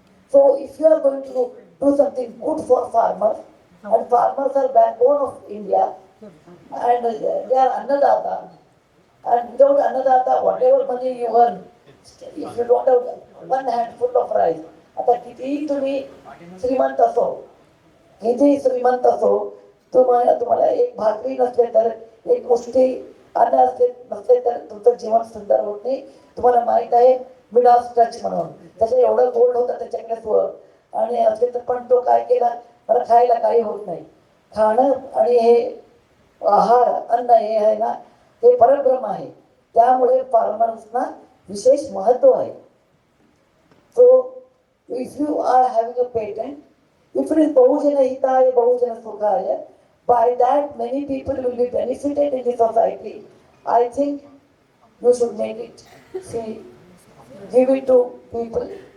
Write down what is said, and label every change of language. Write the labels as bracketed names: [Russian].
[English] So if you are going to do something good for farmers, and farmers are backbone of India, and they are Annadata, and without Annadata, whatever money you earn, if you don't have one handful of rice, [Marathi] आता कितीही तुम्ही श्रीमंत असो, कितीही श्रीमंत असो, तुम्हाला एक भाकरी नसले तर, एक मुष्टी अन्न नसले तर तुमचं जीवन सुंदर होत नाही. तुम्हाला माहित आहे मिडास टच म्हणून त्याचं एवढं गोल्ड होतं त्याच्याकडे आणि असले तर पण तो काय केला, मला खायला काही होत नाही. खाणं आणि हे आहार अन्न हे आहे ना, हे परब्रह्म आहे. त्यामुळे फार्मर्सना विशेष महत्व आहे. [English] so if you are having a patent, if it is [Sanskrit] Bahujana Hitaya, Bahujana Sukhaya, [English] by that many people will be benefited in the society. I think you should make it. See, give it to people.